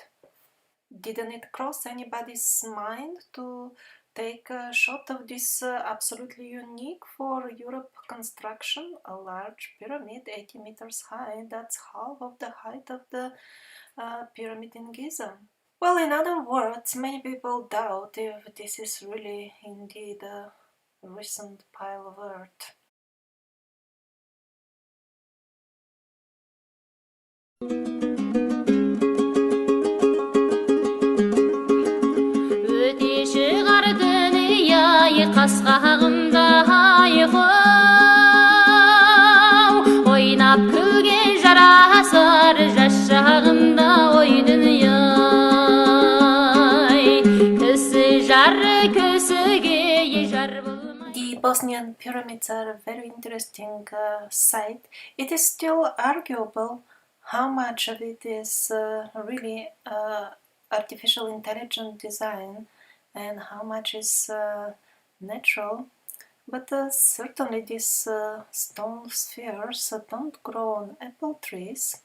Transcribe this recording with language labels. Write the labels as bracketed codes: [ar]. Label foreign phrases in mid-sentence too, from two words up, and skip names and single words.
[en] Didn't it cross anybody's mind to take a shot of this absolutely unique for Europe construction, a large pyramid 80 meters high? That's half of the height of the pyramid in Giza. Well, in other words, many people doubt if this is really indeed a recent pile of earth. [kk] Қасқағымда айқау ойнап күлген жарасар жас шағымда ой дүние-ай кісі жары кісіге жар болмай. [en] The Bosnian pyramids are a very interesting sight. It is still arguable how much of it is really artificial intelligent design and how much is natural, but certainly these stone spheres don't grow on apple trees.